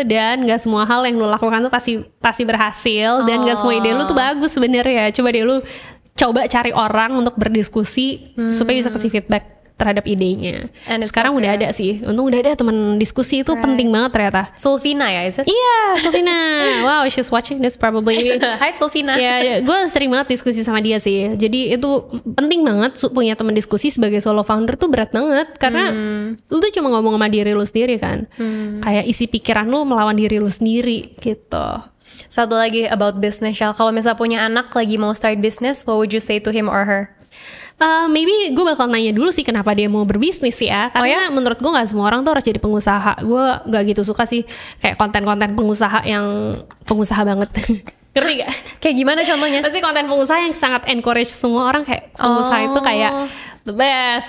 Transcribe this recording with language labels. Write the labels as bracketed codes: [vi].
[id] Dan gak semua hal yang lu lakukan tuh pasti berhasil. Dan gak semua ide lu tuh bagus sebenarnya. Coba deh lu coba cari orang untuk berdiskusi supaya bisa kasih feedback terhadap idenya. Sekarang udah ada sih. Untung udah ada teman diskusi, itu penting banget ternyata. [en] Sulvina ya, is it? [id] Iya, Sulvina. [en] Wow, she's watching this probably. [id] Hai Sulvina. Ya, gue sering banget diskusi sama dia sih. Jadi itu penting banget punya teman diskusi sebagai solo founder tuh berat banget. Karena lu tuh cuma ngomong sama diri lu sendiri kan. Kayak isi pikiran lu melawan diri lu sendiri gitu. Satu lagi about business, Shell. Kalau misalnya punya anak lagi mau start business, [en] what would you say to him or her? [id] Maybe gue bakal nanya dulu sih kenapa dia mau berbisnis ya. Karena menurut gue gak semua orang tuh harus jadi pengusaha. Gue gak gitu suka sih kayak konten-konten pengusaha yang pengusaha banget. Ngerti gak? Kayak gimana contohnya? Pasti konten pengusaha yang sangat encourage semua orang kayak pengusaha itu kayak [en] the best.